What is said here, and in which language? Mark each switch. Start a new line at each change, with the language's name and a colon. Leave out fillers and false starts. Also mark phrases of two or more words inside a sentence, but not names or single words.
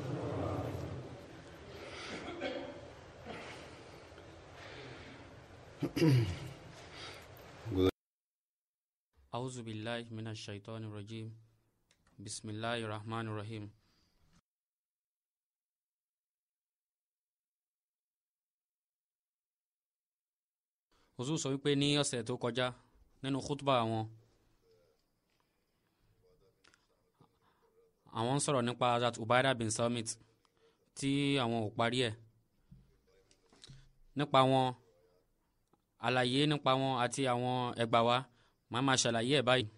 Arabic: أعوذ بالله من الشيطان الرجيم بسم الله الرحمن الرحيم.
Yoruba: Huzur sọ wípé ní ọ̀sẹ̀ tó kọjá nínú khutba àwọn ń sọ̀rọ̀ nípa Hazrat Ubaida bin Samit tí àwọn ò parí ẹ̀ nípa wọn, àlàyé nípa wọn àti àwọn ẹgbà wa màá máa ṣàlàyé ẹ̀ báyìí.